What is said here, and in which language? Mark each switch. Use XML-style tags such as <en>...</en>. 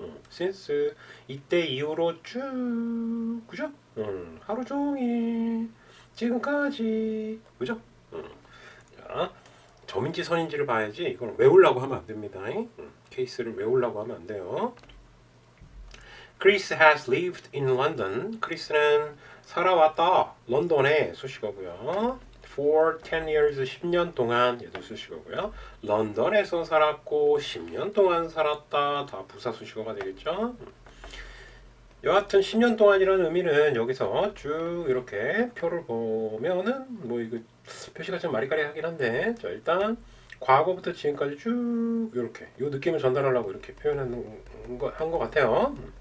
<ko>since 이때 이후로 쭉, 그죠? 하루 종일, 지금까지, 그죠? 자, 점인지 선인지를 봐야지 이건 외우려고 하면 안 됩니다. 케이스를 외우려고 하면 안 돼요.</ko> <en>Chris has lived in London.</en> <ko>크리스는 살아왔다. 런던에 수식어고요. For 10 years, 10년 동안 얘도 수식어고요. 런던에서 살았고 10년 동안 살았다. 다 부사 수식어가 되겠죠. 여하튼 10년 동안이라는 의미는 여기서 쭉 이렇게 표를 보면은 뭐 이거 표시가 좀 마리까리하긴 한데 자 일단 과거부터 지금까지 쭉 이렇게 이 느낌을 전달하려고 이렇게 표현한 거 같아요.</ko>